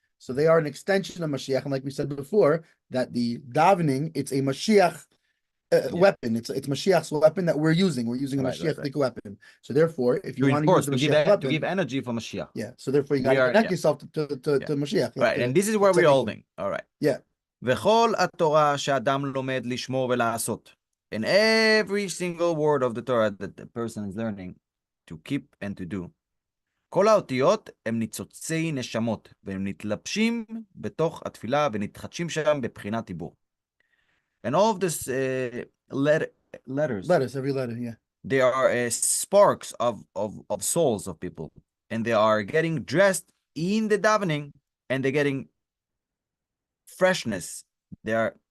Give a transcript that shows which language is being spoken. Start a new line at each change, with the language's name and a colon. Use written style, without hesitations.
English: So they are an extension of Mashiach, and like we said before, that the davening, it's a Mashiach weapon. It's Mashiach's weapon that we're using. We're using a Mashiach weapon. So therefore, if you want to use the Mashiach weapon, to give energy for Mashiach. Yeah. So therefore, you got to connect yourself to Mashiach. Right, and this is where we're holding. All right. Yeah.
Hebrew: וכל התורה שאדם לומד לשמור ולעשות.
English: And every single word of the Torah that the person is learning to keep and to do.
Hebrew: כל האותיות הם ניצוצי נשמות, והם נתלבשים בתוך התפילה ונתחדשים שם בבחינת דיבור.
English: And all of this letters, every letter, yeah. They are sparks of souls of people. And they are getting dressed in the davening, and they're getting freshness. They are